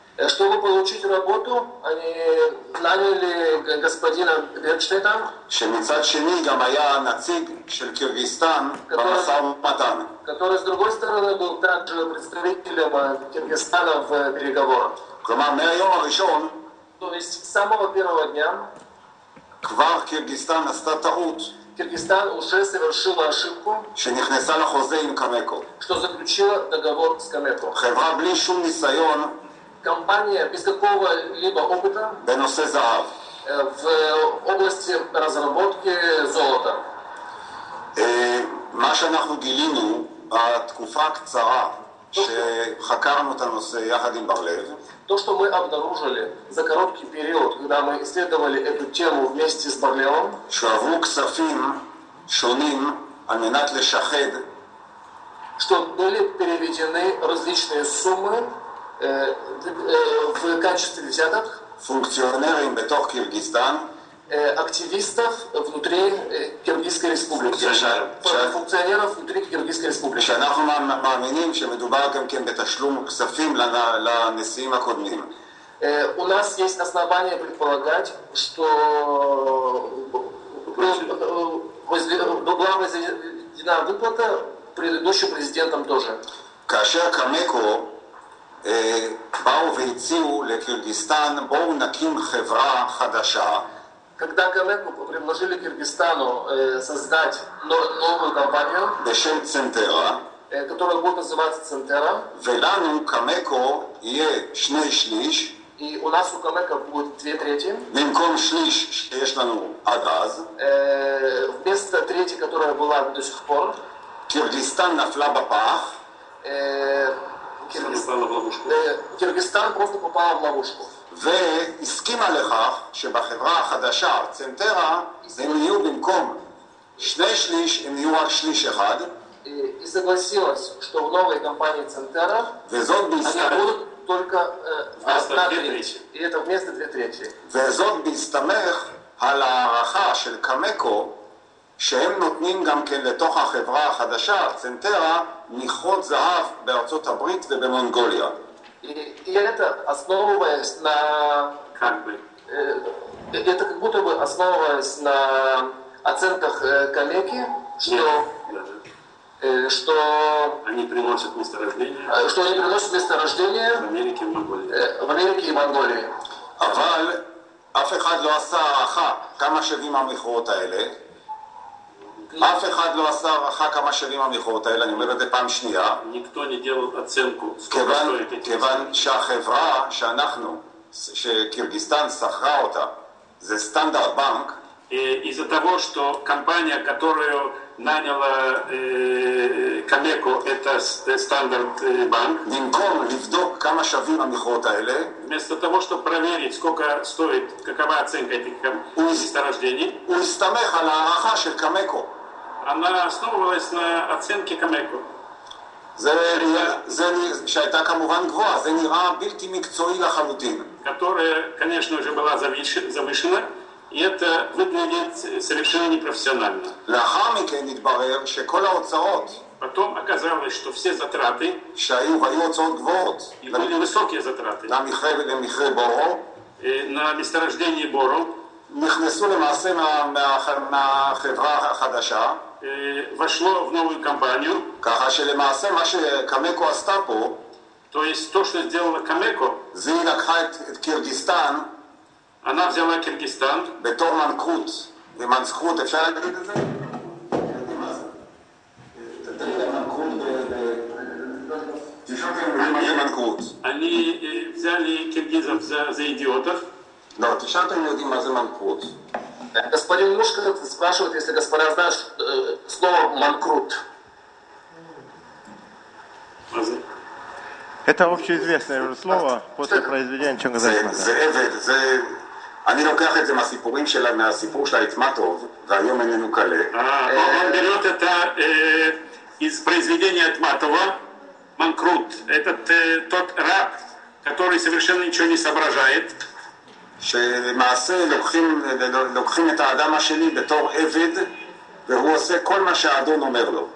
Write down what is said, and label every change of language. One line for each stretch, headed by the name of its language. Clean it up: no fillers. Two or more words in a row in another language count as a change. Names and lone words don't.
Russian: Чтобы получить работу, они наняли господина Берштейта,
Hebrew: שמצד שני גם היה נציג של קירגיסטן במשא ומתן.
Russian: который, с другой стороны, был также представителем Киргизстана в переговорах.
Hebrew: כלומר, מהיום הראשון,
Russian: То есть с самого первого дня
Hebrew: כבר קירגיסטן עשתה טעות,
Russian: Киргизстан уже совершила ошибку,
Hebrew: שנכנסה לחוזה עם קמקו.
Russian: что заключила договор с Камеко.
Hebrew: חברה בלי שום ניסיון
Russian: Компания без какого-либо опыта
Hebrew: בנושא זהב.
Russian: в области разработки золота.
Hebrew: מה שאנחנו גילינו בתקופה הקצרה שחקרנו את הנושא יחד עם בר-לב,
Russian: То, что мы обнаружили за короткий период, когда мы исследовали эту тему вместе с Барлеом,
Hebrew: שהועברו כספים שונים על מנת לשחד
Russian: что были переведены различные суммы в качестве взяток
Hebrew: פונקציונרים בתוך קירגיסטן,
Russian: активистов внутри Киргизской республики, функционеров внутри Киргизской республики.
Hebrew: שאנחנו מאמינים שמדובר גם כן בתשלום כספים לנשיאים הקודמים.
Russian: У нас есть основания предполагать, что была возведена выплата предыдущим президентом тоже.
Hebrew: כאשר קמקו באו והציעו לקירגיסטן, בואו נקים חברה חדשה.
Russian: Когда Камеко предложили Киргизстану создать новую компанию,
Hebrew: בשם צנטרה,
Russian: которая будет называться Центера,
Hebrew: ולנו קמקו יהיה 2/3,
Russian: и у нас у Камеко будет 2/3,
Hebrew: במקום שליש שיש לנו עד אז.
Russian: вместо трети, которая была до сих пор.
Hebrew: קירגיסטן נפלה בפח.
Russian: Киргизстан просто попала в ловушку.
Hebrew: והסכימה לכך שבחברה החדשה, צנטרה, הם יהיו במקום 2/3, הם יהיו רק 1/3.
Russian: И согласилась, что в новой компании Центера
Hebrew: וזאת
Russian: они будут только одна треть. И это вместо 2/3.
Hebrew: וזאת בהסתמך על הערכה של קמקו, שהם נותנים גם כן לתוך החברה החדשה, צנטרה, מכרות זהב בארצות הברית ובמונגוליה.
Russian: И это основываясь на... Это как будто бы основываясь на оценках Камеки, что они приносят месторождение. Что они приносят месторождение в Америке и Монголии. В Америке и Монголии.
Hebrew: אבל אף אחד לא עשה הערכה כמה שווים המכרות האלה. אף אחד לא עשה הערכה כמה שווים המכרות האלה, אני אומר את זה פעם שנייה. כיוון שהחברה שאנחנו, שקירגיסטן שכרה אותה, זה סטנדרט בנק.
Russian: Из-за того, что компания, которую наняла Камеко, это Стандарт Банк.
Hebrew: במקום לבדוק כמה שווים המכרות האלה,
Russian: вместо того, чтобы проверить, сколько стоит, какова оценка этих месторождений,
Hebrew: הוא הסתמך על הערכה של קמקו.
Russian: она основывалась на оценке Камеко.
Hebrew: שהייתה כמובן גבוהה, זה נראה בלתי מקצועי לחלוטין.
Russian: которая, конечно, уже была завышена, и это выглядит совершенно непрофессионально.
Hebrew: לאחר מכן התברר שכל ההוצאות,
Russian: Потом оказалось, что все затраты,
Hebrew: והיו הוצאות גבוהות,
Russian: и были высокие затраты,
Hebrew: למכרה בורו,
Russian: на месторождение Боро,
Hebrew: נכנסו למעשה מהחברה החדשה,
Russian: вошло в новую компанию.
Hebrew: ככה שלמעשה מה שקמקו עשתה פה,
Russian: то есть то, что сделала Камеко,
Hebrew: זה היא לקחה את קירגיסטן,
Russian: она взяла Киргизстан
Hebrew: בתור מנקרות, ומנצחות, אפשר להגיד את זה?
Russian: они взяли киргизов за идиотов.
Hebrew: לא, תשאל אתם יודעים מה זה מנקרות.
Russian: Господин Мушка спрашивает, если господа знают слово «манкрут». Это общеизвестное слово после произведения Чингизайхана.
Hebrew: אני לוקח את זה מהסיפורים שלה, מהסיפור של Айтматов, והיום איננו קלה.
Russian: Он берет это из произведения Айтматова, Манкрут. Это тот раб, который совершенно ничего не соображает.
Hebrew: שלמעשה לוקחים את האדם השני בתור עבד, והוא עושה כל מה שהאדון אומר לו.